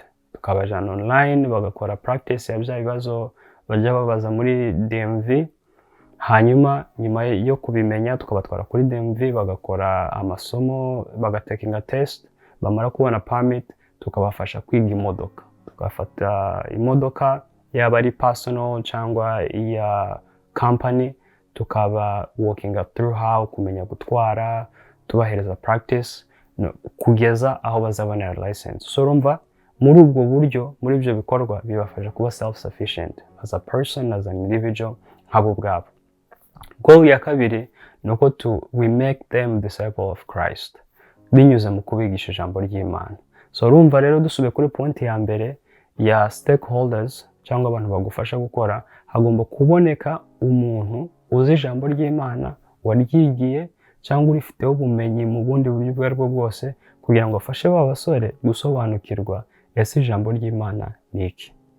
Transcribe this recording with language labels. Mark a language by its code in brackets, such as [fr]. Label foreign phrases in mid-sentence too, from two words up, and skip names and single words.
[rw] Tukabajana online bagakora practice ya bya bibazo bajya babaza muri DMV, hanyuma nyuma yo kubimenya tukabatwara kuri DMV bagakora amasomo, bagatakinga test, bamara kubona permit tukabafasha kwiga imodoka. Tukafata imodoka yaba ari personal cyangwa iya company, tukaba [en] walking up through how [rw] kumenya gutwara, tubahereza practice kugeza aho bazabonera license. So urumva muri ubwo buryo, muri ibyo bikorwa bibafasha kuba [en] self sufficient as a person, as an individual [rw] nk'abo ubwabo. Goal ya kabiri nuko [en] we make them disciple of Christ [rw] binyuze mu kubigisha ijambo ry'Imana. So urumva rero dusubiye kuri point ya mbere ya stakeholders cyangwa abantu bagufasha gukora, hagomba kuboneka umuntu uzi ijambo ry'Imana, waryigiye cyangwa urifiteho ubumenyi mu bundi buryo bwo aribwo bwose, kugira ngo afashe ba basore gusobanukirwa ese ijambo ry'Imana ni iki.